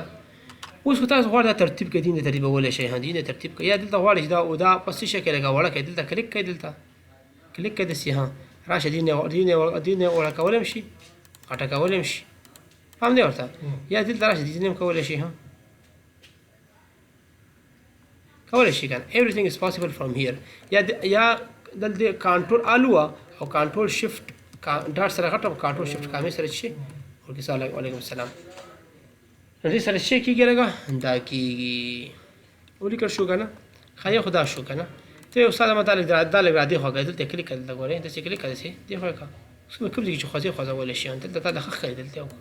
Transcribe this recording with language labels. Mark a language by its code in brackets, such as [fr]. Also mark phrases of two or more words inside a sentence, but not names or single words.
[ps] اوس خو تاسو غواړئ دا ترتیب کړئ، دین د ترتیبولی شئ، دین د ترتیب کړئ یا دلته غواړئ چې دا په څه شی کې لږه وړه کړئ، دلته کلیک کړئ، دلته کلیک کړئ داسې راشه دین یې وړه کولی هم شي، غټه کولی هم شي. پام دی ورته یا دلته راشه دین هم کولی شي کولی شي که نه. [en] everything is possible from here. [ps] یا دلته کنټرول الوه او [en] control shift dot [ps] سره غټه [en] control shift comma [ps] سره شي [ar] وعلیکم السلام [ps] نو دې سره شی کېږي لږه دا کېږي ولیکل شو که نه. ښه یو خو دا شو که نه. ته یو ساده ما دا لږ را دې خوا کړې دلته کلیک کړه، دلته ګورې داسې کلیک کړه، داسې دې خوا یې کړه کوم ځای کې چې خوځې خوځولی شي دلته تا د ښه ښکاري دلته وکړه.